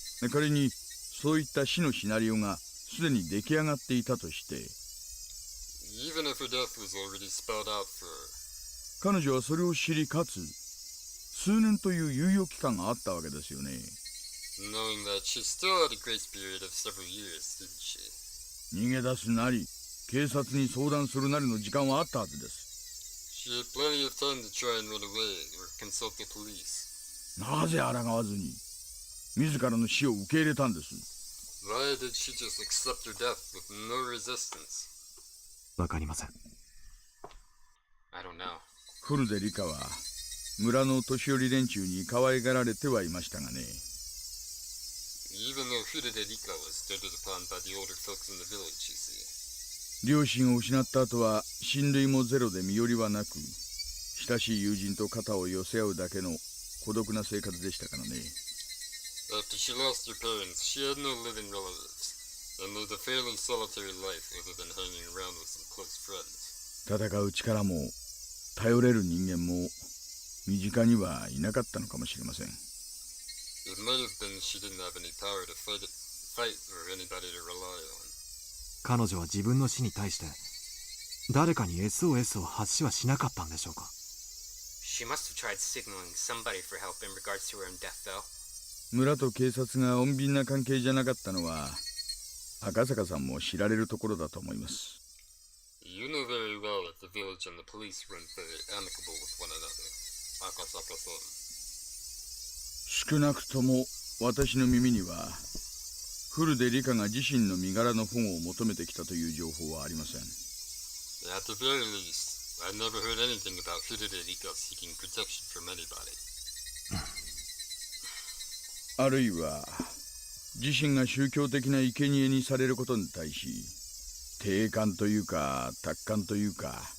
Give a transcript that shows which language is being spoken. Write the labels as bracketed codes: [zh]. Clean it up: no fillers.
[ja] 仮にそういった死のシナリオがすでに出来上がっていたとして、 [en] Even if her death was already spelled out for her, [ja] 彼女はそれを知りかつ数年という猶予期間があったわけですよね。 [en] knowing that she still had a grace period of several years, didn't she? [ja] 逃げ出すなり警察に相談するなりの時間はあったはずです。 [en] She had plenty of time to try and run away or consult the police. [ja] なぜ抗わずに自らの死を受け入れたんです？ [en] Why did she just accept her death with no resistance? [ja] わかりません。 [en] I don't know. [ja] フルデリカは村の年寄り連中に可愛がられてはいましたがね。 [en] Even though Furude Rika was doted upon by the older folks in the village, you see. [ja] 両親を失った後は親類もゼロで身寄りはなく、親しい友人と肩を寄せ合うだけの孤独な生活でしたからね。 [en] After she lost her parents, she had no living relatives, and lived a fairly solitary life other than hanging around with some close friends. [ja] 戦う力も頼れる人間も身近にはいなかったのかもしれません。 [en] It might have been she didn't have any power to fight or anybody to rely on. [ja] 彼女は自分の死に対して誰かに SOS を発しはしなかったんでしょうか。 [en] She must have tried signaling somebody for help in regards to her own death, though. [ja] 村と警察が穏便な関係じゃなかったのは赤坂さんも知られるところだと思います。 [en] You know very well that the village and the police weren't very amicable with one another, Akasaka-san. [ja] 少なくとも私の耳にはフルデリカが自身の身柄の保護を求めてきたという情報はありません。 [en] At the very least, I never heard anything about Furude Rika seeking protection from anybody. [ja] あるいは自身が宗教的な生贄にされることに対し定感というか達観というか。